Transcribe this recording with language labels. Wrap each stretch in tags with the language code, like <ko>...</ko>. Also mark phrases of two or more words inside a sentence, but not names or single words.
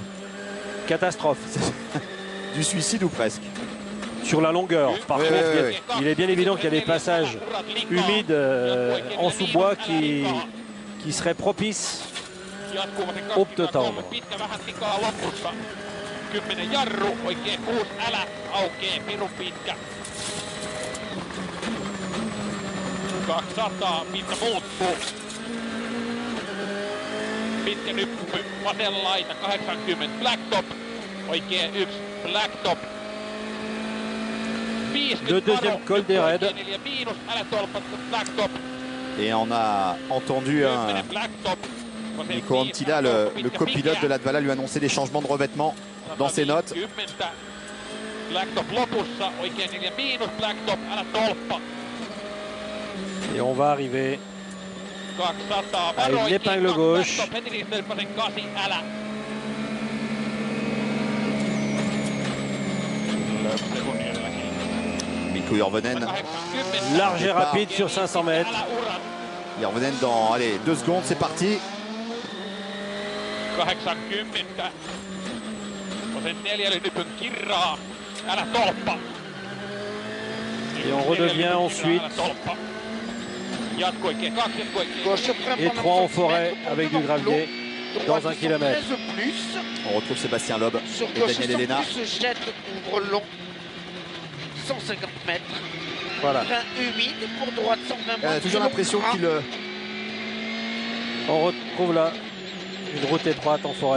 <fr>catastrophe. Du suicide ou presque. Sur la longueur, par contre, il est bien évident qu'il y a des passages humides en sous-bois qui seraient propices au pneu tendre.</fr> <fi>10 jarru, oikein 6 älä, aukeaa pirun pitkä. 200, pinta muuttuu. Pitkä nyppy, vasen laita, 80,</fi> <en>blacktop,</en> <fi>oikein 1, blacktop.</fi> <fr>Le deuxième col des raids. Et on a entendu Nico Anttila, le copilote de Latvala, lui annoncer des changements de revêtement dans ses notes. Et on va arriver à une épingle gauche. Mikko Järvinen. Large et rapide sur 500 mètres. Järvinen dans 2 secondes, c'est parti. 80.</fr> <fi>Vasen 4 lypyn kirraa. älä tolppa.</fi> <fr>Et on redevient ensuite.</fr> <fi>Jatko oikein, 2 jatko oikein.</fi> <fr>Gauche frein Et pendant 3 en 100 forêt mètres, avec du devant gravier l'eau. dans Droite 1 kilomètre. 113 plus. On retrouve Sébastien Loeb Sur et gauche Daniel Elena. 100 plus, se jette, ouvre long. 150 mètres. Voilà. Frein humide pour droite 120 mètres. Toujours l'impression qu'il On retrouve là une route étroite en forêt.</fr>